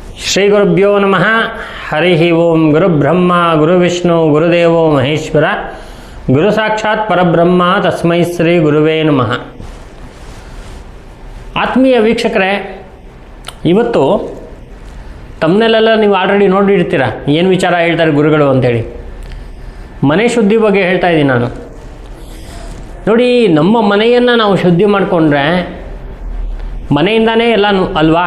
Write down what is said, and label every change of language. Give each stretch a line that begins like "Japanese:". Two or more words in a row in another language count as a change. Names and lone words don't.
Sanskrit: ಶ್ರೀ ಗುರುಭ್ಯೋ ನಮಃ. ಹರಿ ಓಂ. ಗುರುಬ್ರಹ್ಮ ಗುರುವಿಷ್ಣು ಗುರುದೇವೋ ಮಹೇಶ್ವರ, ಗುರು ಸಾಕ್ಷಾತ್ ಪರಬ್ರಹ್ಮ, ತಸ್ಮೈ ಶ್ರೀ ಗುರುವೇ ನಮಃ.
Kannada: ಆತ್ಮೀಯ ವೀಕ್ಷಕರೇ, ಇವತ್ತು ತಮ್ಮನೆಲ್ಲ ನೀವು ಆಲ್ರೆಡಿ ನೋಡಿರ್ತೀರ ಏನು ವಿಚಾರ ಹೇಳ್ತಾರೆ ಗುರುಗಳು ಅಂತೇಳಿ. ಮನೆ ಶುದ್ಧಿ ಬಗ್ಗೆ ಹೇಳ್ತಾ ಇದ್ದೀನಿ ನಾನು. ನೋಡಿ, ನಮ್ಮ ಮನೆಯನ್ನು ನಾವು ಶುದ್ಧಿ ಮಾಡಿಕೊಂಡ್ರೆ ಮನೆಯಿಂದಾನೇ ಎಲ್ಲ ಅಲ್ವಾ.